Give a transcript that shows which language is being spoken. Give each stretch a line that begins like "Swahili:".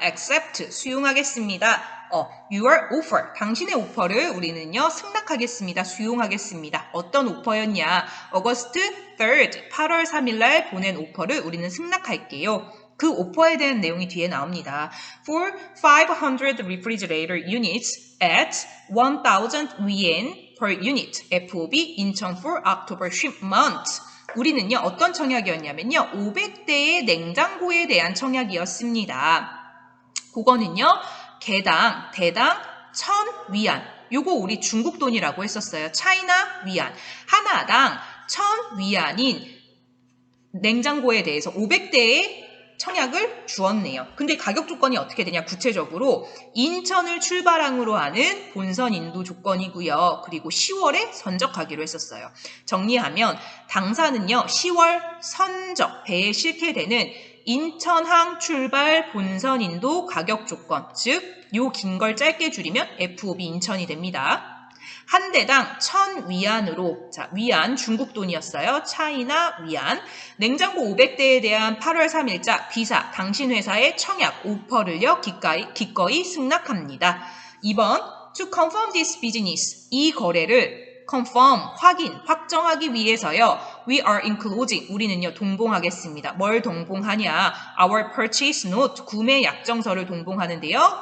English: Accept,
Korean: 수용하겠습니다.
English: Your offer,
Korean: 당신의 오퍼를 우리는요 승낙하겠습니다. 수용하겠습니다. 어떤 오퍼였냐?
English: August 3rd,
Korean: 8월 3일 날 보낸 오퍼를 우리는 승낙할게요. 그 오퍼에 대한 내용이 뒤에 나옵니다.
English: For 500 refrigerator units at 1,000 yuan per unit, FOB 인천 for October shipment.
Korean: 우리는요 어떤 청약이었냐면요 500대의 냉장고에 대한 청약이었습니다. 그거는요 대당 1,000위안. 요거 우리 중국 돈이라고 했었어요. 차이나 위안. 하나당 1,000위안인 냉장고에 대해서 500대의 청약을 주었네요. 근데 가격 조건이 어떻게 되냐? 구체적으로 인천을 출발항으로 하는 본선 인도 조건이고요. 그리고 10월에 선적하기로 했었어요. 정리하면 당사는요. 10월 선적 배에 실게 되는 인천항 출발 본선 인도 가격 조건, 즉 요 긴 걸 짧게 줄이면 FOB 인천이 됩니다. 한 대당 1,000위안으로, 자, 위안 중국 돈이었어요. 차이나 위안. 냉장고 500대에 대한 8월 3일자 비사, 당신 회사의 청약, 오퍼를요, 기꺼이 승낙합니다. 2번,
English: to confirm this business,
Korean: 이 거래를 confirm, 확정하기 위해서요,
English: we are enclosing,
Korean: 우리는요, 동봉하겠습니다. 뭘 동봉하냐?
English: Our purchase note,
Korean: 구매 약정서를 동봉하는데요.